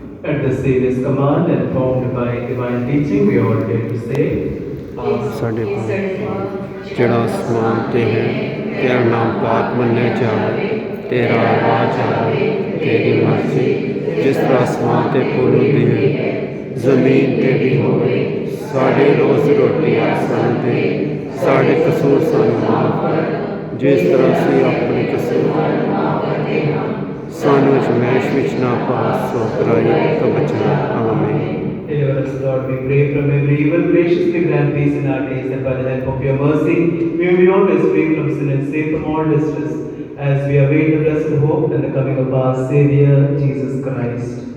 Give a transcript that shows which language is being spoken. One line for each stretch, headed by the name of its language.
English: At the Saviour's command and formed by divine teaching, we all dare to say,
Punjabi: ਸਾਡੇ ਕੋਲ ਜਿਹੜਾ ਅਸਮਾਨ ਤੇ ਹੈ, ਤੇਰਾ ਨਾਮ ਪਾਕ ਮੰਨਿਆ ਜਾਵੇ, ਤੇਰਾ ਰਾਜ ਆਵੇ, ਤੇਰੀ ਮਰਜ਼ੀ ਜਿਸ ਤਰ੍ਹਾਂ ਅਸਮਾਨ ਤੇ ਪੂਰੀ ਹੁੰਦੀ ਹੈ, ਜ਼ਮੀਨ ਤੇ ਵੀ ਹੋਵੇ। ਸਾਡੇ ਰੋਜ਼ ਰੋਟੀ ਸਾਨੂੰ ਦੇ, ਸਾਡੇ ਕਸੂਰ ਸਾਨੂੰ ਮਾਫ ਕਰ, ਜਿਸ ਤਰ੍ਹਾਂ ਅਸੀਂ ਆਪਣੇ ਕਸੂਰ ਮਾਫ ਕਰਦੇ ਹਾਂ। ਸਾਨੂੰ ਅਜ਼ਮਾਇਸ਼ ਵਿੱਚ ਨਾ ਪਾ, ਸੋ ਬੁਰਾਈ ਤੋਂ ਬਚਾ। ਆਮੀਨ।
English: Deliver us, Lord, we pray, from every evil. Graciously grant peace in our days, and by the help of your mercy, may we be always free from sin and safe from all distress, as we await the blessed hope and the coming of our Savior, Jesus Christ.